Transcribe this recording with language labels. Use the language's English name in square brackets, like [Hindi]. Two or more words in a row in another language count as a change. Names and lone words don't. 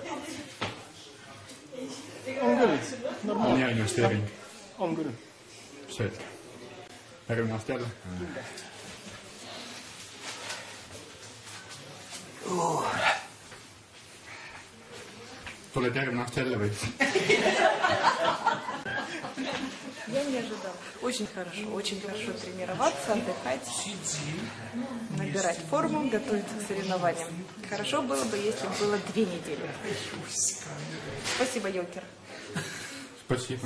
[Estonian] On küll. Normaalne. On hea investeering. On küll. Sööd. Järgmine aasta jälle. Tuled järgmine aasta jälle või? [Russian] Я не ожидала. Очень хорошо тренироваться, отдыхать, набирать форму, готовиться к соревнованиям. Хорошо было бы, если бы было 2 недели. Спасибо, Йокер. Спасибо.